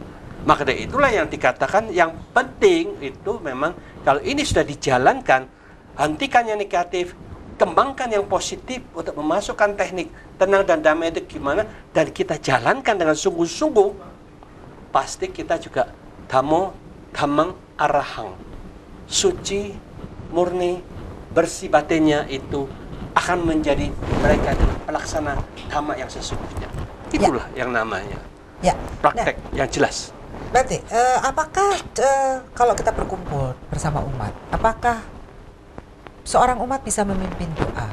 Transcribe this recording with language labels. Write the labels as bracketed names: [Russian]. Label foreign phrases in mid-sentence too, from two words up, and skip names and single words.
[Indonesian] Maka dari itulah yang dikatakan yang penting itu memang kalau ini sudah dijalankan, hentikan yang negatif, kembangkan yang positif untuk memasukkan teknik tenang dan damai itu gimana, dan kita jalankan dengan sungguh-sungguh, pasti kita juga [Pali] dhammo dhammang arahang, [Indonesian] suci, murni, bersih batinnya itu akan menjadi mereka pelaksana dhamma yang sesungguhnya. Itulah yang namanya praktek yang jelas. Berarti, apakah kalau kita berkumpul bersama umat, apakah seorang umat bisa memimpin doa?